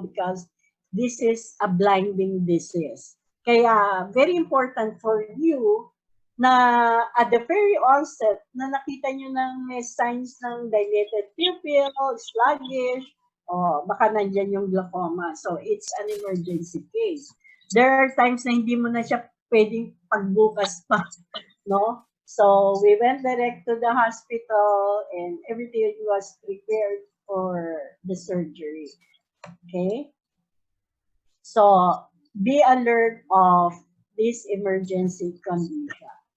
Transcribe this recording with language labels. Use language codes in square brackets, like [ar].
[en] Because this is a blinding disease. Kaya, very important for you na at the very onset, na nakita nyo ng may signs ng dilated pupil, sluggish, [tl] baka nandyan yung glaucoma. [en] So, it's an emergency case. There are times [tl] na hindi mo na siya pwedeng pagbukas pa, no? [en] So, we went direct to the hospital and everything was prepared for the surgery. Okay? So, be alert of this emergency condition.